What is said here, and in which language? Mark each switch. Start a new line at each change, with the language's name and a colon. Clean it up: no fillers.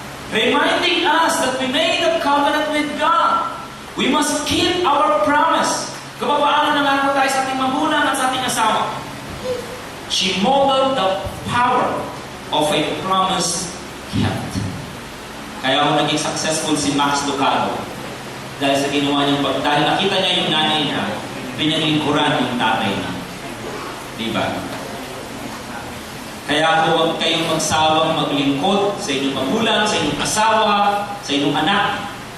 English: Reminding us that we made a covenant with God. We must keep our promise.
Filipino: Kung paano nangako tayo sa ating magulang at sa ating asawa.
English: She modeled the power of a promise kept.
Filipino: Kaya ako naging successful si Max Lucado. Dahil sa ginawa niyang dahil nakita niya yung nanay niya, pinaglingkuran yung tatay niya. Diba? Kaya huwag kayong magsawang maglingkod sa inyong magulang, sa inyong asawa, sa inyong anak.